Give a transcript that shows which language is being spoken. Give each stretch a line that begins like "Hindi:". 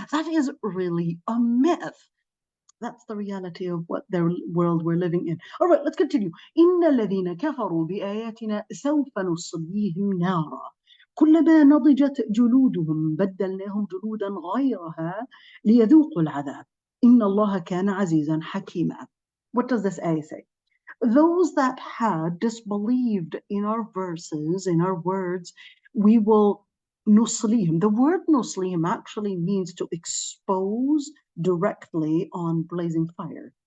English: That is really a myth. That's the reality of what the world we're living in. All right, let's continue.
Arabic: إن الذين كفروا بآياتنا سوف نصليهم نارا كلما نضجت جلودهم بدلناهم جلودا غيرها ليذوقوا العذاب إن الله كان عزيزا حكيما.
English: What does this ayah say? Those that had disbelieved in our verses, in our words, we will nuslihim. The word nuslihim actually means to expose directly on blazing fire.